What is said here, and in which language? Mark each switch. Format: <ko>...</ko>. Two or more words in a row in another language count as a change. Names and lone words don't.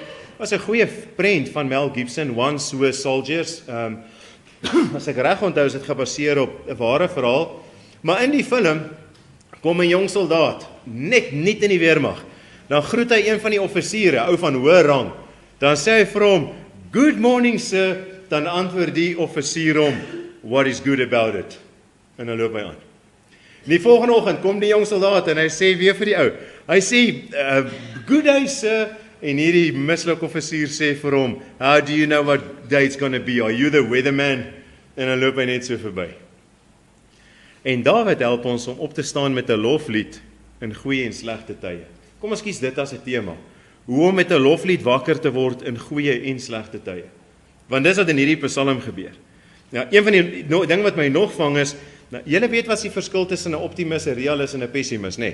<af>Was 'n goeie prent van Mel Gibson, Once Were Soldiers. As ek reg onthou, is dit gebaseer op 'n ware verhaal. Maar in die film kom 'n jong soldaat, net nie in die weermag. Dan groet hy een van die offisiere, ou van hoë rang. Dan sê hy vir hom,</af> <en>"Good morning, sir."</en> <af>Dan antwoord die offisier hom,</af> <en>"What is good about it?"</en> <af>En dan loop hy aan. Die volgende oggend kom die jong soldaat en hy sê weer vir die ou. Hy sê,</af> <en>"Good day, sir."</en> <af>En hierdie misluk offisier sê vir hom,</af> <en>"How do you know what day it's gonna be? Are you the weatherman?"</en> <af>En dan loop hy net so verby. En Dawid help ons om op te staan met 'n loflied in goeie en slegte tye. Kom ons kies dit as 'n tema. Hoe om met 'n loflied wakker te word in goeie en slegte tye. Want dis wat in hierdie Psalm gebeur. Ja, een van die ding wat my nog vang is, julle weet wat die verskil tussen 'n optimis, 'n realist en 'n pessimis, nê?</af>